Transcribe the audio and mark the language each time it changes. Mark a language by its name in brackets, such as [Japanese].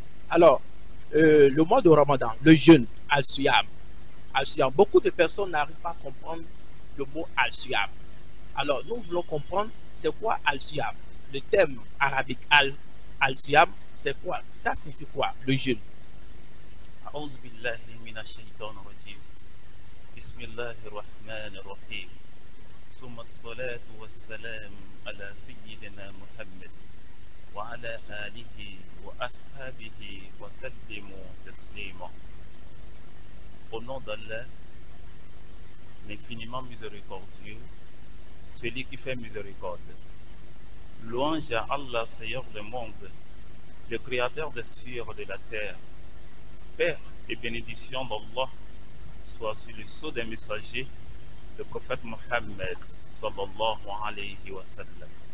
[French] Alors, le mois de Ramadan, le jeûne, Al-Siyam. Al-Siyam, beaucoup de personnes n'arrivent pas à comprendre le mot Al-Siyam. Alors, nous voulons comprendre c'est quoi Al-Siyam. Le thème arabique Al-Siyam, c'est quoi? Ça signifie quoi, le jeûne? [Arabic] أعوذ بالله من الشيطان الرجيم بسم الله الرحمن الرحيم ثم الصلاة والسلام على سيدنا محمد وعلى آله وأصحابه وسلموا تسليما. [French] Au nom d'Allah, l'infiniment miséricordieux, celui qui fait miséricorde. Louange à Allah, Seigneur du monde, le Créateur des cieux et de la terre. Paix et bénédiction d'Allah soit sur le sceau des messagers, le prophète Mohammed sallallahu alayhi wa sallam.